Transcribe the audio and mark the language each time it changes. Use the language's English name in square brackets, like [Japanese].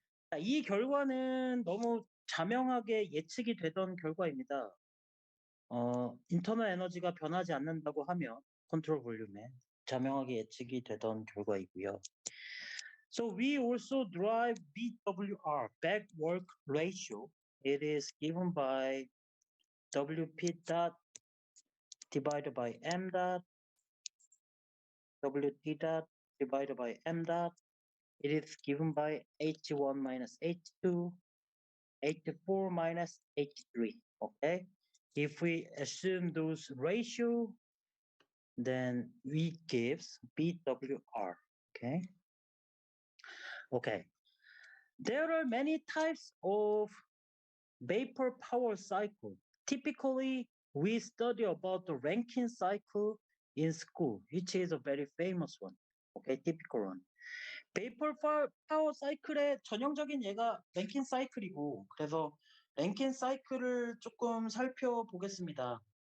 [Korean] 자, 이 결과는 너무 자명하게 예측이 되던 결과입니다. 인터널 에너지가 변하지 않는다고 하면 컨트롤 볼륨에 자명하게 예측이 되던 결과이고요. [English] So we also derive BWR, back work ratio. It is given by WP dot divided by M dot, WT dot divided by M dot. It is given by H1 minus H2, H4 minus H3, okay? If we assume those ratio, then we gives BWR, okay? Okay. There are many types of vapor power cycle. Typically, we study about the Rankine cycle in school, which is a very famous one. Okay, typical one. [Korean] 베이퍼 파워 사이클의 전형적인 예가 랭킨 사이클이고, 그래서 랭킨 사이클을 조금 살펴보겠습니다.